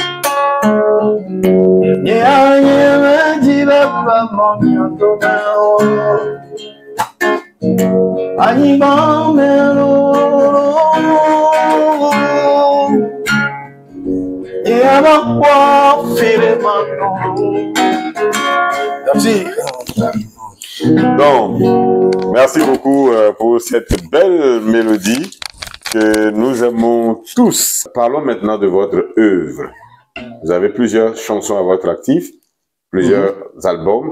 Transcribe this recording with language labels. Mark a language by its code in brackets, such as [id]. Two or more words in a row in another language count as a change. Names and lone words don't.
[fr] Yeye medibe Baba miando meo Anima melo Yaba kwa file mano. Merci. Donc, merci beaucoup pour cette belle mélodie que nous aimons tous. Parlons maintenant de votre œuvre. Vous avez plusieurs chansons à votre actif, plusieurs albums.